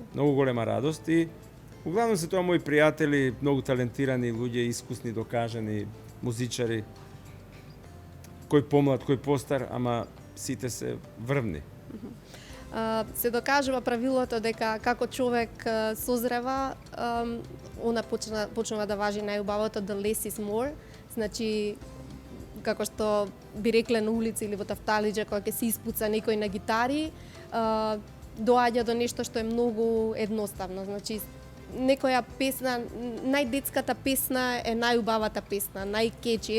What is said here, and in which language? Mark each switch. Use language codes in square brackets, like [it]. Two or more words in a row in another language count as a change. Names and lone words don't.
[mk] Многу голема радост и углавно се тоа мои пријатели, многу талентирани луѓе, искусни, докажани музичари, кој помлад, кој постар, ама сите се врвни. Се докажува правилото дека како човек созрева, она почнува да важи најубавото [en] the less is more. [mk] Значи, како што би рекле на улица или во тафталиџа, кога ќе се испуца некој на гитари, доаѓа до нешто што е многу едноставно. Значи, некоја песна, најдетската песна е најубавата песна, најкечи.